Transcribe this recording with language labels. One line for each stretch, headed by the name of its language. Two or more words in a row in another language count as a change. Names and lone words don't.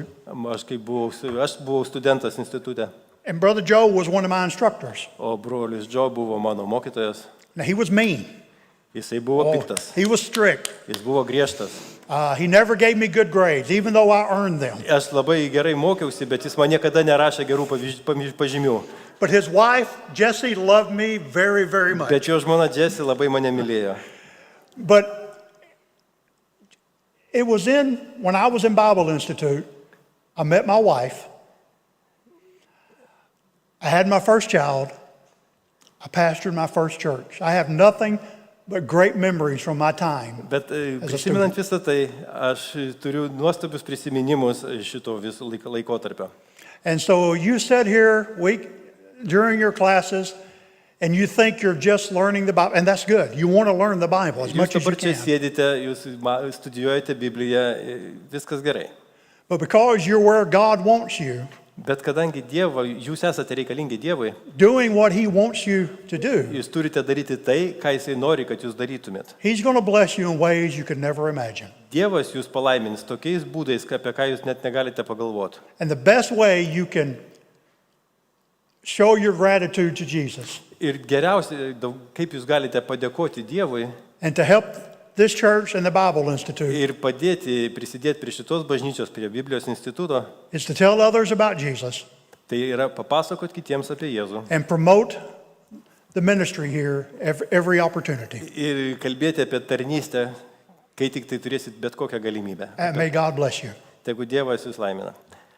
Lithuanian: Aš buvau studentas institute,
English: and Brother Joe was one of my instructors.
Lithuanian: o brolis Džo buvo mano mokytojas.
English: Now, he was mean.
Lithuanian: Jisai buvo piktas,
English: He was strict.
Lithuanian: jis buvo griežtas.
English: He never gave me good grades, even though I earned them.
Lithuanian: Aš labai gerai mokiausi, bet jis man niekada nerašė gerų pažymių.
English: But his wife, Jessie, loved me very, very much.
Lithuanian: Bet jo žmona Jessie labai mane mylėjo.
English: But it was when I was in Bible Institute, I met my wife. I had my first child. I pastored my first church. I have nothing but great memories from my time.
Lithuanian: Bet prisimenant visą tai, aš turiu nuostabius prisiminimus šito viso laikotarpio.
English: And so you sit here during your classes and you think you're just learning the Bible, and that's good. You want to learn the Bible as
Lithuanian: Jūs
English: much as you
Lithuanian: dabar čia
English: can.
Lithuanian: sėdite, jūs studijuojate Bibliją, viskas gerai.
English: But because you're where God wants you,
Lithuanian: Bet kadangi jūs esate reikalingi Dievui,
English: doing what He wants you to do,
Lithuanian: jūs turite daryti tai, ką Jisai nori, kad jūs darytumėt.
English: He's going to bless you in ways you could never imagine.
Lithuanian: Dievas jūs palaimins tokiais būdais, apie ką jūs net negalite pagalvoti.
English: And the best way you can show your gratitude to Jesus
Lithuanian: Ir geriausia, kaip jūs galite padėkoti Dievui
English: and to help this church and the Bible Institute
Lithuanian: Ir prisidėti prie šitos bažnyčios, prie Biblijos instituto,
English: is to tell others about Jesus
Lithuanian: tai yra papasakot kitiems apie Jėzų.
English: and promote the ministry here every opportunity.
Lithuanian: Ir kalbėti apie tarnystę, kai tik tai turėsit bet kokią galimybę.
English: And may God bless you.
Lithuanian: Tegu Dievas jūs laimina.